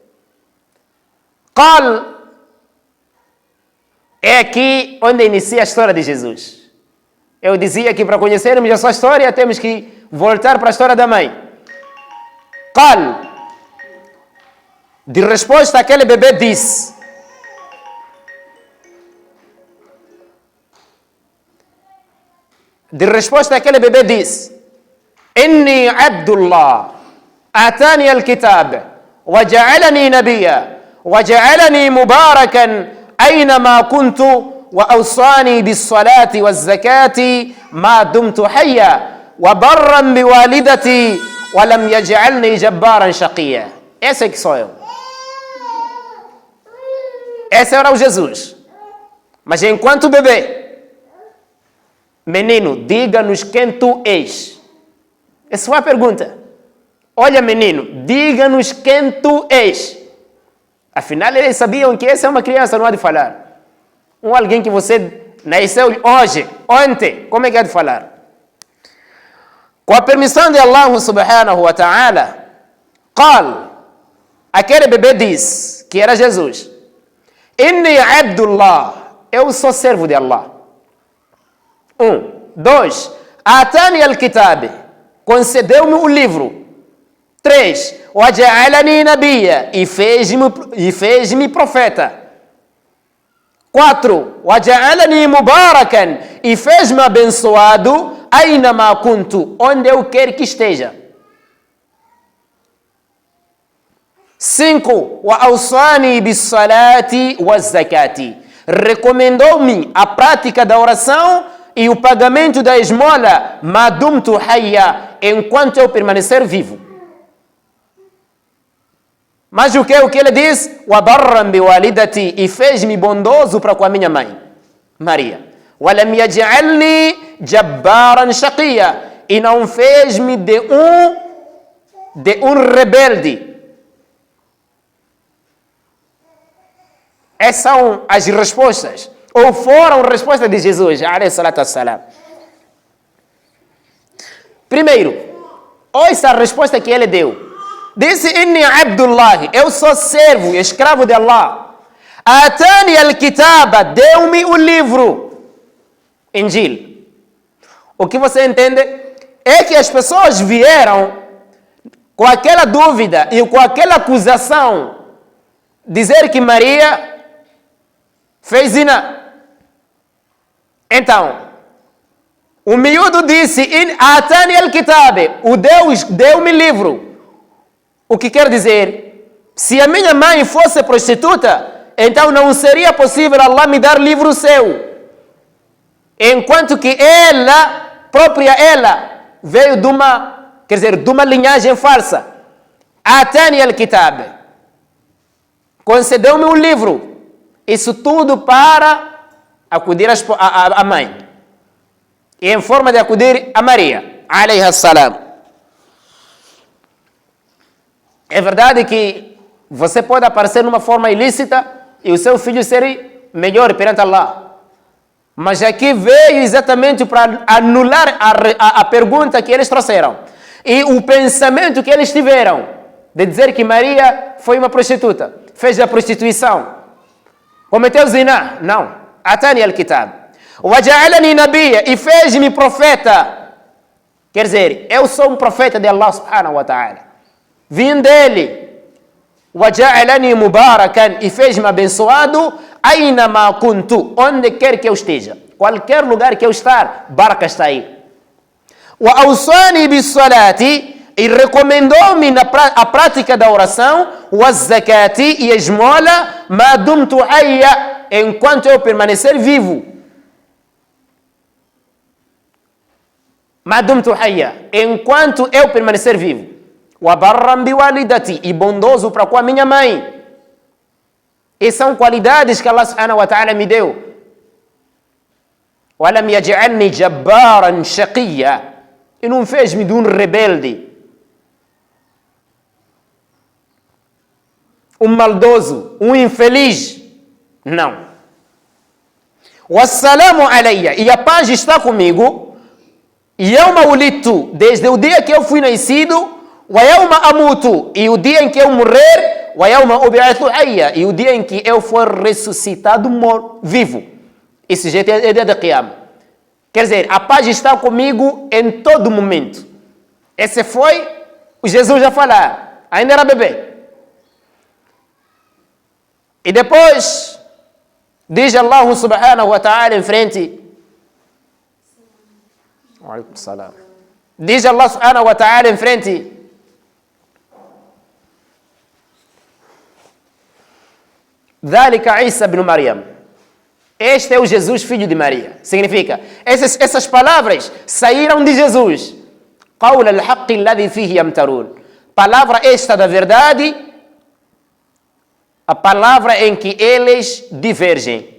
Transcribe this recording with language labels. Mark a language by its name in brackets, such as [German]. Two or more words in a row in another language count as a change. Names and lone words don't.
[Portuguese] Qal. É aqui onde inicia a história de Jesus. Eu dizia que para conhecermos a sua história temos que voltar para a história da mãe. Qal. De resposta, aquele bebê disse: [Arabic] إني عبد الله آتاني الكتاب وجعلني نبيا وجعلني مباركا أينما كنت وأوصاني بالصلاة والزكاة ما دمت حيا وبرا بوالدتي ولم يجعلني جبارا شقيا. [Portuguese] Esse é que sou eu. Esse era o Jesus. Mas enquanto bebê, menino, diga-nos quem tu és. Essa foi a pergunta. Olha, menino, diga-nos quem tu és. Afinal, eles sabiam que essa é uma criança, não há de falar. Alguém que você nasceu hoje, ontem, como é que há de falar? Com a permissão de Allah [Arabic] سبحانه وتعالى, [Portuguese] qal, aquele bebê diz, que era Jesus: [Arabic] إني عبد الله, [Portuguese] eu sou servo de Allah. [Arabic] 2, آتاني الكتاب, [Portuguese] concedeu-me o livro. 3, [Arabic] وجعلني نبيا, [Portuguese] e fez-me profeta. 4. [Arabic] وَجَعَلَنِي مُبَارَكًا [Portuguese] e fez-me abençoado [Arabic] أَيْنَمَا كُنْتُ [Portuguese] onde eu quer que esteja. 5. [Arabic] وَأَوْصَانِي بِالصَّلَاةِ وَالزَّكَاةِ [Portuguese] recomendou-me a prática da oração e o pagamento da esmola [Arabic] مَا دُمْتُ حَيًّا [Portuguese] enquanto eu permanecer vivo. Mas o que ele diz? [Arabic] وَبَرًّا بِوَالِدَتِي [Portuguese] e fez-me bondoso para com a minha mãe, Maria. [Arabic] وَلَمْ يَجْعَلْنِي جَبَّارًا شَقِيًّا [Portuguese] e não fez-me de um rebelde. Essas são as respostas, ou foram respostas de Jesus, [Arabic] عليه الصلاة والسلام. [Portuguese] Primeiro, ouça a resposta que ele deu. Disse, [Arabic] إني عبد الله, [Portuguese] eu sou servo, escravo de Allah. [Arabic] آتاني الكتاب, [Portuguese] deu-me o livro, Injil. O que você entende é que as pessoas vieram com aquela dúvida e com aquela acusação, dizer que Maria fez zina. Então, o miúdo disse, [Arabic] آتاني الكتاب, [Portuguese] o Deus deu-me livro. O que quer dizer, se a minha mãe fosse prostituta, então não seria possível Allah me dar livro seu. Enquanto que ela, própria ela, veio de uma linhagem falsa. [Arabic] آتاني الكتاب. [Portuguese] Concedeu-me um livro. Isso tudo para acudir a mãe. E em forma de acudir a Maria, [Arabic] عليها السلام. [Portuguese] É verdade que você pode aparecer numa forma ilícita e o seu filho ser melhor perante Allah. Mas aqui veio exatamente para anular a pergunta que eles trouxeram. E o pensamento que eles tiveram de dizer que Maria foi uma prostituta, fez a prostituição, cometeu zina. Não. [Arabic] آتاني الكتاب وجعلني نبيا [Portuguese] e fez-me profeta. Quer dizer, eu sou um profeta de Allah [Arabic] سبحانه وتعالى. [Portuguese] Vim dele. [Arabic] وجعلني مباركا [Portuguese] e fez-me abençoado [Arabic] أينما كنت, [Portuguese] onde quer que eu esteja. Qualquer lugar que eu estar, baraka está aí. [Arabic] وأوصاني بالصلاة [Portuguese] e recomendou-me a prática da oração, waz-zakati e a esmola, [Arabic] ما دمت حيا, [Portuguese] enquanto eu permanecer vivo. [Arabic] ما دمت حيا, [Portuguese] enquanto eu permanecer vivo. [Arabic] وبرا بوالدتي [Portuguese] e bondoso para com a minha mãe. E são qualidades que Allah [Arabic] سبحانه وتعالى [Portuguese] me deu. [Arabic] ولم يجعلني جبارا شقيا, [Portuguese] e não fez-me de um rebelde, um maldoso, um infeliz. Não. [Arabic] والسلام علي, [Portuguese] e a paz está comigo. [Arabic] يوم ولدت, [Portuguese] desde o dia que eu fui nascido. [Arabic] ويوم أموت, [Portuguese] e o dia em que eu morrer. [Arabic] ويوم أبعث حيا, [Portuguese] e o dia em que eu for ressuscitado vivo. Esse jeito é dia de Qiyamah. Quer dizer, a paz está comigo em todo momento. Esse foi o Jesus a falar. Ainda era bebê. E depois, diz Allah [Arabic] سبحانه وتعالى [Portuguese] em frente. Diz Allah [Arabic] سبحانه وتعالى [Portuguese] em frente. [Arabic] ذلك عيسى ابن مريم. [Portuguese] Este é o Jesus, filho de Maria. Significa, essas palavras saíram de Jesus. [Arabic] قول الحق الذي فيه يمترون. [Portuguese] Palavra esta da verdade, a palavra em que eles divergem.